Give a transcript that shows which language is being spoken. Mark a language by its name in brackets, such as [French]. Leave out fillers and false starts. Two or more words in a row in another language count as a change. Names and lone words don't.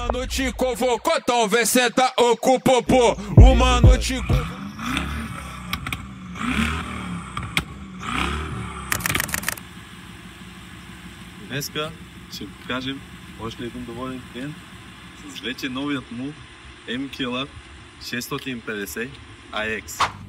[Portuguese] te convocou, então vem sentar o popô. O mano te [Bulgarian] Днеска ще покажем още един доволен клиент с вече новият му M-Killer 650 AX.